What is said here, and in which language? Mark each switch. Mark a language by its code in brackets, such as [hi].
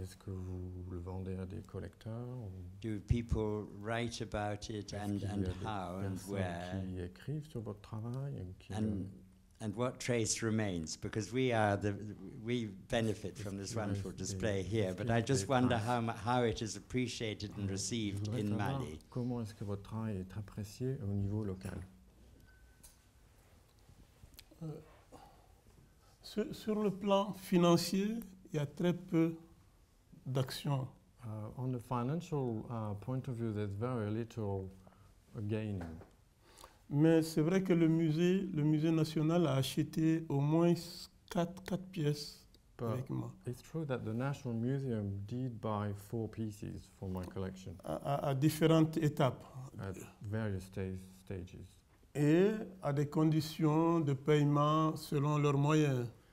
[fr] Est-ce que vous le vendez à des collecteurs? [en] Do people write about it, and how and where? [fr] Qui écrivent sur votre travail? [en] And what trace remains? Because we benefit from this wonderful display here, but I just wonder how it is appreciated and received in Mali. [fr] Comment est-ce que votre travail est apprécié au niveau local? Sur le plan financier, il y a très peu d'actions. [en] On the financial point of view, there's very little gaining. [fr] Mais c'est vrai que le musée national a acheté au moins 4 pièces avec moi. [en] It's true that the National Museum did buy 4 pieces for my collection. [fr] À différentes étapes. [en] At various stages. [fr] Et à des conditions de paiement selon leurs moyens.